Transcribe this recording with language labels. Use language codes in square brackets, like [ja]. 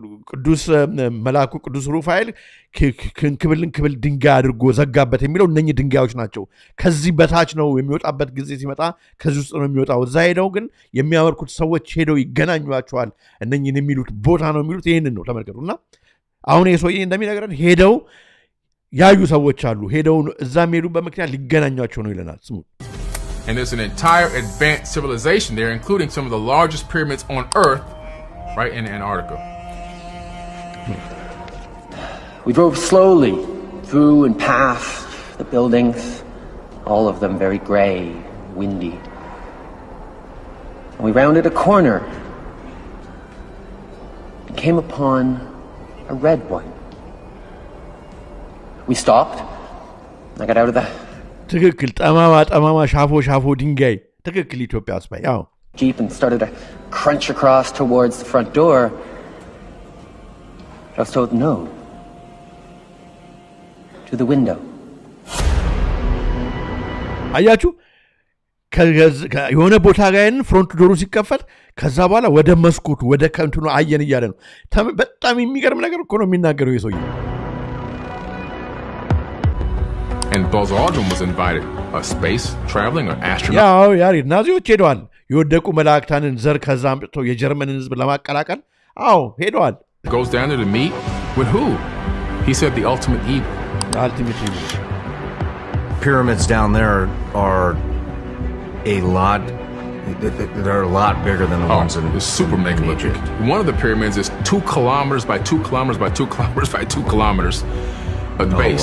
[am] ቅዱስ መልአኩ ቅዱስ ሩፋኤል ክብል ድንጋይ አድርጎ ዘጋበት የሚለው እነኚህ ድንጋዮች ናቸው። ከዚህ በታች ነው የሚወጣበት ጊዜ ሲመጣ ከዚህ ውስጥ ነው የሚወጣው። እዛ ሄደው ግን የሚያመልኩት ሰዎች ሄደው ይገናኟቸዋል። እነኚህን የሚሉት ቦታ ነው የሚሉት ይሄንን ነው ተመልከቱና አሁን የሰውዬ እንደሚነግረን ሄደው ያዩ ሰዎች አሉ። ሄደው እዛም ሄዱ በምክንያት ሊገናኟቸው ነው ይለናል። ስሙ [en] And there's an entire advanced civilization there, including some of the largest pyramids on Earth, right in Antarctica. We drove slowly through and past the buildings, all of them very gray, windy. And we rounded a corner and came upon a red one. We stopped. I got out of the ትክክል ጠማማ ሻፎ ድንጋይ ትክክል ኢትዮጵያ አስባይ ያው Jeep and started to crunch across towards the front door. I was told no. To the window. [am] አያችሁ የሆነ ቦታ ጋር ፍሮንት ዶሩ ሲከፈት ከዛ በኋላ ወደ መስኮቱ ወደ ከንቱኑ አየን እያለ ነው። በጣም የሚገርም ነገር እኮ ነው የሚናገረው የሰውዬው። [en] And Buzz Aldrin was invited, a space traveling or astronaut. [am] ያው ያሬድ ናዚዎች ሄደዋል። የወደቁ መላእክታንን ዘር ከዛ አምጥተው የጀርመንን ህዝብ ለማቀላቀል ሄደዋል። [en] Goes down there to meet with who? He said the ultimate evil. Pyramids down there are a lot. They're a lot bigger than the ones in super megalithic. One of the pyramids is 2 kilometers by 2 kilometers by 2 kilometers by 2 kilometers at base.